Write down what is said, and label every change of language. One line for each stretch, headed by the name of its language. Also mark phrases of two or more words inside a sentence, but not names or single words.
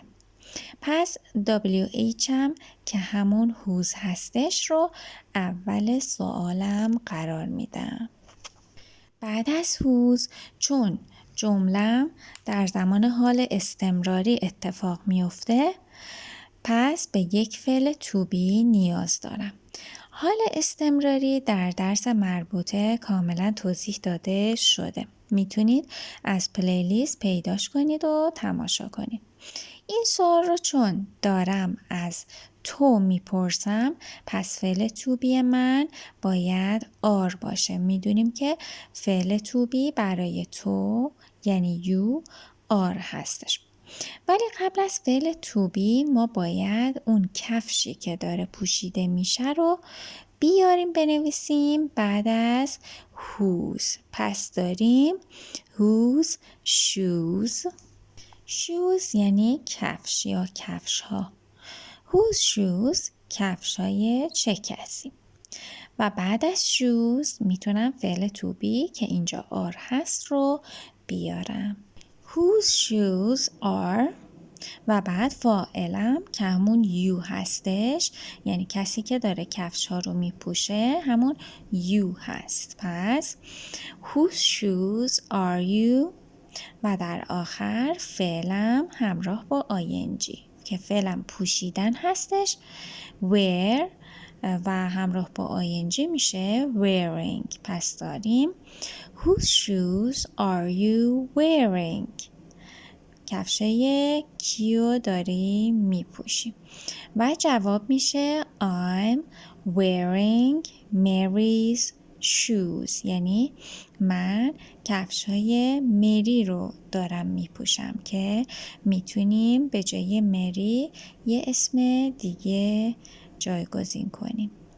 Persian: پس WH هم که همون whose هستش رو اول سوالم قرار میدم. بعد از whose چون جمله‌ام در زمان حال استمراری اتفاق میفته پس به یک فعل
English: to be
Persian: نیاز دارم. حال استمراری در درس مربوطه کاملا توضیح داده شده. میتونید از پلیلیست پیداش کنید و تماشا کنید. این سوال رو چون دارم از تو میپرسم پس فعل
English: to be
Persian: من باید are باشه. میدونیم که فعل
English: to be
Persian: برای تو یعنی
English: you are
Persian: هستش. ولی قبل از فعل
English: to be
Persian: ما باید اون کفشی که داره پوشیده میشه رو بیاریم بنویسیم بعد از whose. پس داریم
English: whose shoes.
Persian: shoes یعنی کفش یا کفش ها.
English: whose shoes
Persian: کفش های چه کسی. و بعد از shoes میتونم فعل
English: to be
Persian: که اینجا are هست رو بیارم.
English: whose shoes are
Persian: و بعد فاعلم که همون you هستش یعنی کسی که داره کفش ها رو میپوشه همون you هست. پس
English: whose shoes are you
Persian: و در آخر فعلم همراه با ing که فعلم پوشیدن هستش wear و همراه با ing میشه wearing. پس داریم
English: whose shoes are you wearing
Persian: کفشای کیو داری میپوشی و جواب میشه
English: I'm wearing Mary's shoes
Persian: یعنی من کفشای مری رو دارم میپوشم که میتونیم به جای مری یه اسم دیگه جایگزین کنیم.